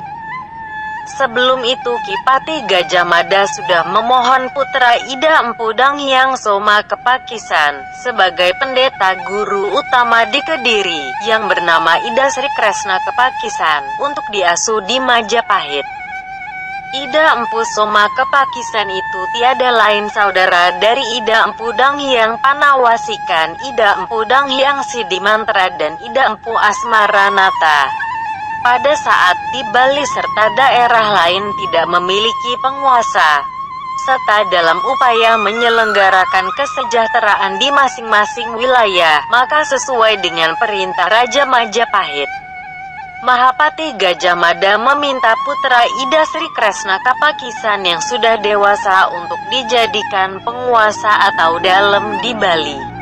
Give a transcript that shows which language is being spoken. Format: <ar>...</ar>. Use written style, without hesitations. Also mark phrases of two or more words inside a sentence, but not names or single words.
<id>Sebelum itu Ki Patih Gajah Mada sudah memohon putra Ida Empu Danghyang Soma Kepakisan sebagai pendeta guru utama di Kediri, yang bernama Ida Sri Kresna Kepakisan, untuk diasuh di Majapahit. Ida Empu Soma Kepakisan itu tiada lain saudara dari Ida Empu Danghyang Panawasikan, Ida Empu Danghyang Sidimantra dan Ida Empu Asmaranata. Pada saat di Bali serta daerah lain tidak memiliki penguasa, serta dalam upaya menyelenggarakan kesejahteraan di masing-masing wilayah, maka sesuai dengan perintah Raja Majapahit, Mahapati Gajah Mada meminta putra Ida Sri Kresna Kapakisan yang sudah dewasa untuk dijadikan penguasa atau dalem di Bali.</id>